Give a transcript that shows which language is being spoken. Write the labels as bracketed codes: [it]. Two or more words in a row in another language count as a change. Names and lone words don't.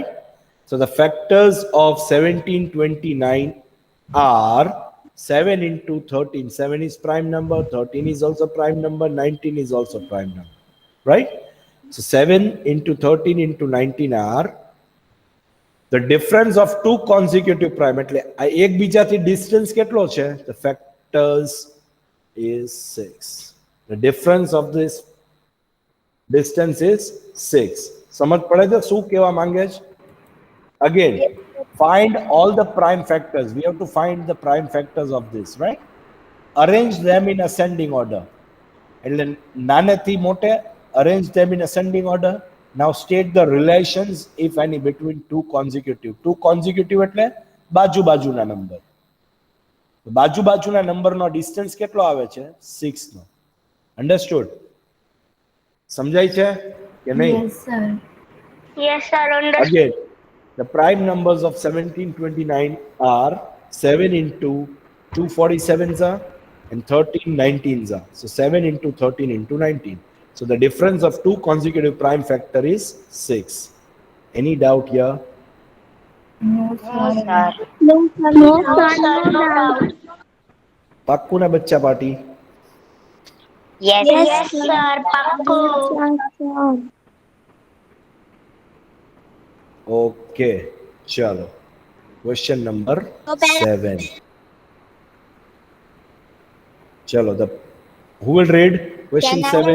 [en] So the factors of 1729 are 7 into 13. 7 is prime number, 13 is also prime number, 19 is also prime number, right? So 7 into 13 into 19 are the difference of two consecutive prime. [gu] એટલે આ એકબીજાથી distance કેટલો છે? [en] The factors is 6. The difference of this distance is 6. [gu] સમજ પડે છે શું કહેવા માંગે છે? [en] Again, find all the prime factors. We have to find the prime factors of this, right? Arrange them in ascending order. [gu] એટલે નાનેથી મોટે [en] arrange them in ascending order. Now state the relations, if any, between two consecutive. Two consecutive [gu] એટલે બાજુના નંબર. બાજુના નંબરનો ડિસ્ટન્સ કેટલો આવે છે? 6 નો. અંડરસ્ટુડ? સમજાય છે કે નહીં? [en] Yes, sir. Yes, sir. Understood. Again, the prime numbers of 1729 are 7 into 247s are and 13 19s are. So 7 into 13 into 19. So the difference of two consecutive prime factor is 6. Any doubt here? No, sir. No, sir. No doubt. [gu] પાક્કું ના બચ્ચા પાટી? [en] Yes, Yes, sir. Pakku. Okay, chalo. Question number 7. Chalo, who will read question 7?